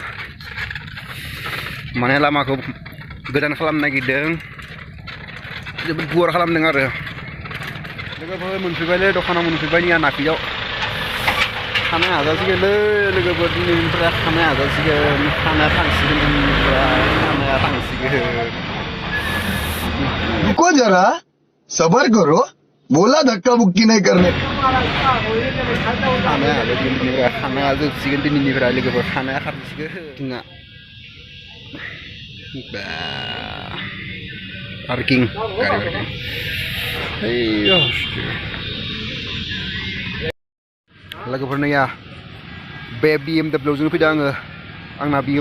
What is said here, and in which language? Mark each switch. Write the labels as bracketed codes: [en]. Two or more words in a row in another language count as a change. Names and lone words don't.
[brx] माने लामाखौ गोदान खालामनो नागिरदों जोबोद गुवार खालामदों आरो लोगोफोर मोनफैबायलै दखानाव मोनफैबाय नैया नाफिदआव खानाय हाजासिगोनलै लोगोफोर दिनैनिफ्राय खानाय हाजासिगोन खानाया थांसिगोन दिनैनिफ्राय खानाया थांसिगोन [hi] रुको जरा सबर करो बोला धक्का बुक्की नहीं करने [brx] खानाया जोबसिगोन दिनैनिफ्राय लोगोफोर खानाया खारसिगोन जोंना पार्किं गारि लोगोफोर नैया बे BMW जों फैदों आङो आंना